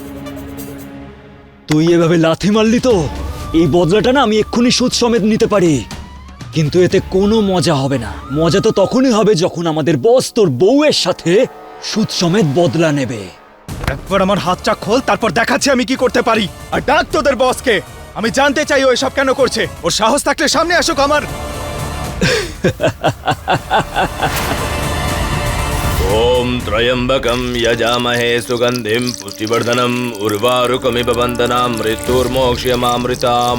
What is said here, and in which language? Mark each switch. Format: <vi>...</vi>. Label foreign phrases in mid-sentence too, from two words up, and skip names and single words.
<bn>তুই এভাবে লাথি মারলি তো এই বদলাটা না আমি এক্ষুনি সুদ সমেত নিতে পারি, কিন্তু এতে কোনো মজা হবে না। মজা তো তখনই হবে যখন আমাদের বস তোর বউয়ের সাথে সুদ সমেত বদলা নেবে। একবার আমার হাতটা খোল, তারপর দেখাচ্ছি আমি কি করতে পারি। আর ডাক তোদের বসকে, আমি জানতে চাই ও এসব কেন করছে। ওর সাহস থাকলে সামনে আসুক আমার।</bn> <sa>ओम त्र्यंबकं यजामहे सुगंधिं पुष्टिवर्धनम् उर्वारुकमिव वन्दनां मृत्युर्मोक्ष्यमामृताम्।</sa>